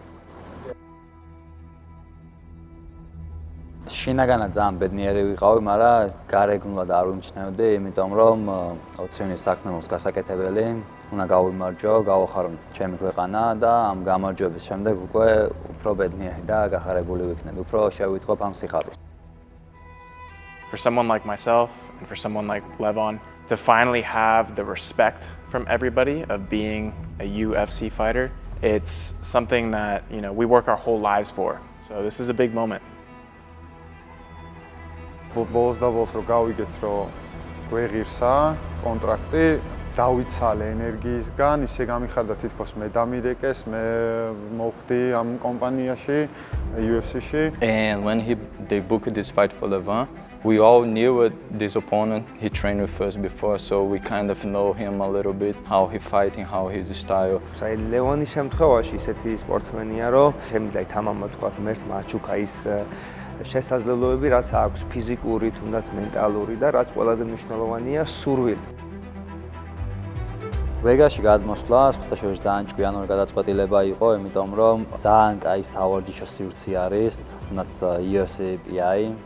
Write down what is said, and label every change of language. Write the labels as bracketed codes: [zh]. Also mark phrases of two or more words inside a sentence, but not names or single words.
[ka] შინაგანად ძალიან ბედნიერი ვიყავი, მაგრამ გარეგნულად არ ვიმჩნევდი, იმიტომ რომ 20 ივნის საქმე მოხდა გასაკეთებელი. უნდა გავიმარჯვო, გავახარო ჩემი ქვეყანა და ამ გამარჯვების შემდეგ უკვე უფრო ბედნიერი და გახარებული ვიქნები, უფრო შევიტყობ ამ სიხარულს. [en] For someone like myself and for someone like Levon to finally have the respect from everybody of being a UFC fighter, it's something that, we work our whole lives for. So this is a big moment. [ka] ბოლოს და ბოლოს რომ გავიგეთ, რომ გვეღირსა კონტრაქტი, დავიცალე ენერგიისგან, ისე გამიხარდა თითქოს მე დამირეკეს, მე მოვხდი ამ კომპანიაში, UFC-ში. [en] And when they booked this fight for Levon, we all knew this opponent. He trained with us before, so we kind of know him a little bit, how he fighting, how his style. [ka] აი ლევონის შემთხვევაში ისეთი სპორტსმენია, რომ შემიძლია თამამად თქვა ღმერთ მაჩუკა ის შესაძლებლობები, რაც აქვს ფიზიკური, თუნდაც მენტალური და რაც ყველაზე მნიშვნელოვანია, სურვილი. ვეგაში გადმოსვლა, სხვათაშორის ძალიან ჭკვიანური გადაწყვეტილება იყო, იმიტომ რომ ძალიან კაი სავარჯიშო სივრცე არის, თუნდაც UFC PI.